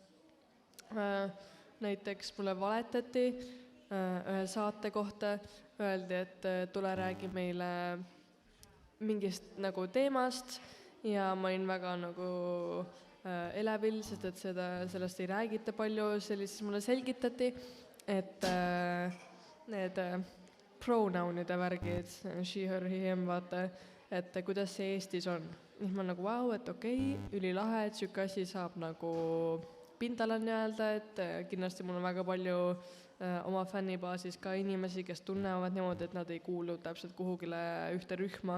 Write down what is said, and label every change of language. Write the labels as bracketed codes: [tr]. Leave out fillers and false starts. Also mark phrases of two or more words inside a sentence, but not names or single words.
[et] Näiteks mulle valetati ühe saate kohta, öeldi, et tule räägi meile mingist nagu teemast ja ma olin väga nagu elevil, sest et sellest ei räägita palju, siis mulle selgitati, et need pronounide värgid, [en] she, her, him, [et] vaata, et kuidas see Eestis on. Siis ma nagu vau, et okei, ülilahe, et siuke asi saab nagu pindala nii-öelda, et kindlasti mul on väga palju oma fännibaasis ka inimesi, kes tunnevad niimoodi, et nad ei kuulu täpselt kuhugile ühte rühma.